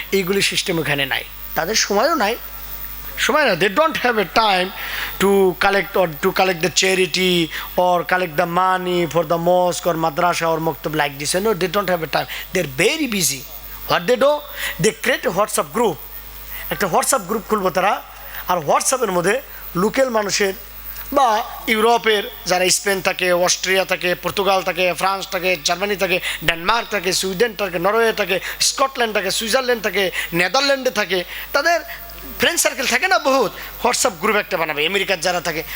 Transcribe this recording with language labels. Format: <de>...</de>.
<bn>এইগুলি সিস্টেম ওখানে নাই, তাদের সময়ও নাই। সময় না,</bn> <en>they don't have a time to collect the charity or collect the money for the mosque or madrasa or maktab like this. No, they don't have a time. They're very busy. What they do? They create a WhatsApp group.</en> <bn>একটা WhatsApp group খুলবো তারা, আর হোয়াটসঅ্যাপের মধ্যে local মানুষের বা ইউরোপের যারা Spain থাকে, অস্ট্রিয়া থাকে, পর্তুগাল থাকে, ফ্রান্স থাকে, জার্মানি থাকে, ডেনমার্ক থাকে, সুইডেন থাকে, নরওয়ে থাকে, স্কটল্যান্ড থাকে, সুইজারল্যান্ড থাকে, নেদারল্যান্ডে থাকে, তাদের ফ্রেন্ড সার্কেল থাকে না বহুত, হোয়াটসঅ্যাপ গ্রুপ একটা বানাবে। আমেরিকার যারা থাকে</bn>